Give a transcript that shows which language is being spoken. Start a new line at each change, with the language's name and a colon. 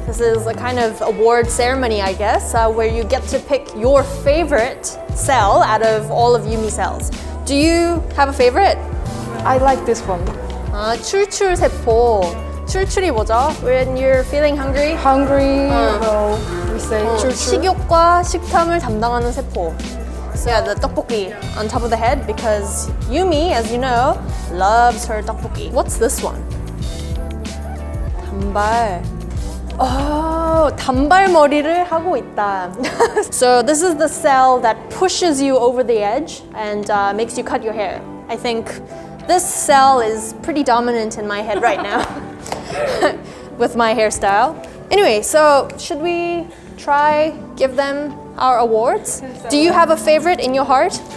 English: This is a kind of award ceremony, I guess, where you get to pick your favorite cell out of all of Yumi's cells. Do you have a favorite? I like this one.
Korean: 출출 세포. 출출이 뭐죠?
English: When you're feeling hungry? Hungry, well, we say 출출.
Korean: 식욕과 식탐을 담당하는 세포.
English: So yeah, the tteokbokki on top of the head because Yumi, as you know, loves her tteokbokki. What's this one? 단발.
Korean: Oh, 단발머리를 하고 있다.
English: So this is the cell that pushes you over the edge and makes you cut your hair. I think this cell is pretty dominant in my head right now with my hairstyle. Anyway, so should we try give them our awards? Do you have a favorite in your heart?